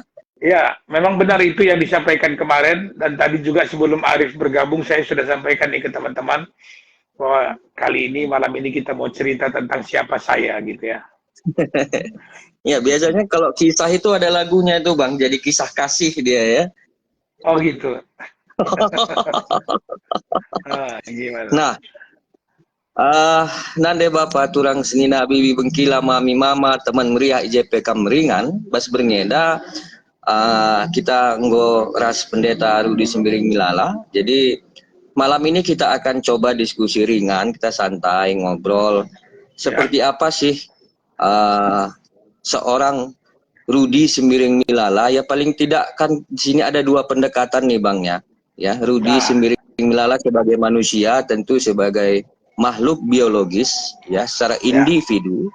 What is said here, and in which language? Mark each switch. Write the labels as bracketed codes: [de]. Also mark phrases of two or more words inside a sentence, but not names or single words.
[id] Ya, memang benar itu yang disampaikan kemarin, dan tadi juga sebelum Arif bergabung saya sudah sampaikan nih ke teman-teman bahwa kali ini malam ini kita mau cerita tentang siapa saya gitu ya. Ya biasanya kalau kisah itu ada lagunya itu Bang, jadi kisah kasih dia ya. Oh gitu. Nah, [btx] nande Bapak turang senina bibi bengkila mami mama teman meriah IJP Kameringan bas berngeda kita nggo ras pendeta Rudi Sembiring Milala. [id] Jadi malam ini kita akan coba diskusi ringan, kita santai ngobrol seperti apa sih seorang Rudi Sembiring Milala. Ya paling tidak kan di sini ada dua pendekatan nih Bang ya. Ya, Rudi Sembiring Milala sebagai manusia, tentu sebagai makhluk biologis ya secara individu.